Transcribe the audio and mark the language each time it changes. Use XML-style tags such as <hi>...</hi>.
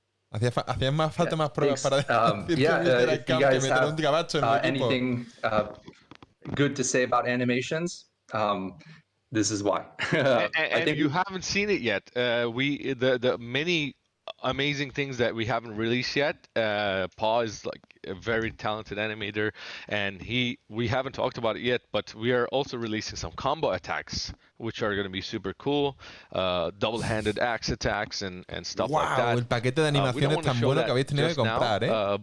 <es>Hacían más falta más pruebas para</es> <en>if you guys have anything good to say about animations, this is why. I think you haven't seen it yet. The many amazing things that we haven't released yet. Paul is like a very talented animator, and we haven't talked about it yet, but we are also releasing some combo attacks, which are going to be super cool. Double-handed axe attacks and stuff like that.</en> <es>El paquete de animación es tan bueno que habéis tenido que comprar,</es>